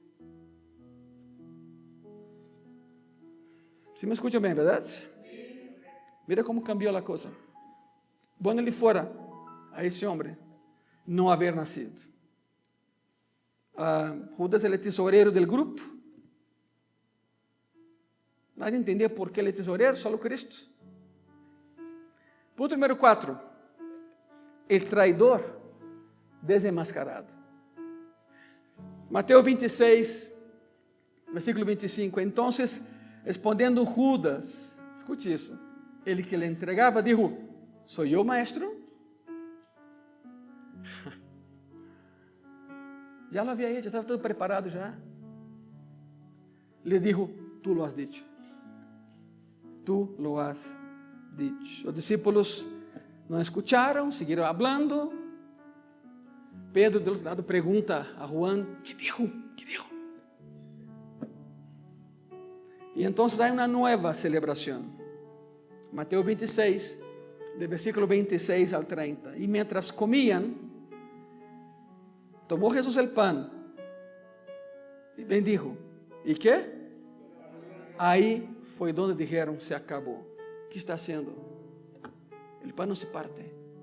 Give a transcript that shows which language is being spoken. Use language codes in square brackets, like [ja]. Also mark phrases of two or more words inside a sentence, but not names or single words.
[es] ¿Sí me escucha bien, verdad? Mira cómo cambió la cosa. Bueno le fuera a ese hombre no haber nacido. Judas era el tesorero del grupo. Nadie entendía por qué [pt] ele é tesoreiro, [es] solo Cristo. Punto número 4. El traidor desenmascarado. Mateus 26, versículo 25. Entonces, [pt] respondendo Judas, escute isso, ele que lhe entregava, [es] dijo, ¿soy yo, maestro? [pt] Já lo havia hecho, já estava todo preparado já. [es] Le dijo, tú lo has dicho. Tú lo has dicho. [pt] Os discípulos não escutaram, seguiram hablando. Pedro, do outro lado, pergunta a Juan, [es] ¿qué dijo? ¿Qué dijo? [pt] E então há uma nova celebração. Mateus 26, do versículo 26 al 30. [es] E mientras comían, tomó Jesús el pan y bendijo. ¿Y qué? Ahí fue donde dijeron, se acabó. ¿Qué está haciendo? El pan no se parte.